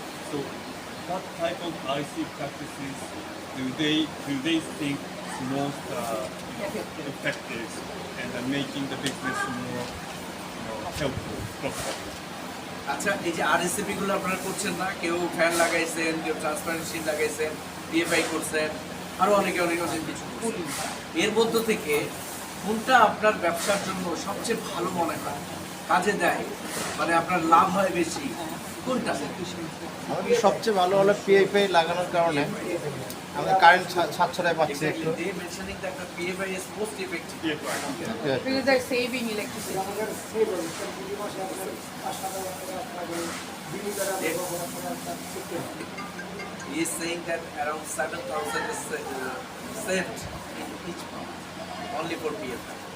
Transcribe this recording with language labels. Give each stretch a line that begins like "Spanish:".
English: So what type of RC practices do they think is most effective and making the business more helpful, profitable?
Bangla: আচ্ছা, এই যে আরএসসিপি গুলো আপনারা করছেন না, কেউ ফ্যান লাগাইছেন, কেউ ট্রান্সপারেন্সি লাগাইছেন, পিএফআই করছেন, আরো অনেক কিছু করছেন। এর মধ্য থেকে কোনটা আপনার ব্যবসার জন্য সবচেয়ে ভালো মনে হয়, কাজে দেয়, মানে আপনার লাভ হয় বেশি, কোনটা? আমাদের সবচেয়ে ভালো হলো পিএফআই লাগানোর কারণে আমরা কারেন্ট সাশ্রয় পাচ্ছি একটু।
English: PFI is most effective. Because they're saving electricity. He is saying that around 7,000 is saved in each month, only for PFI.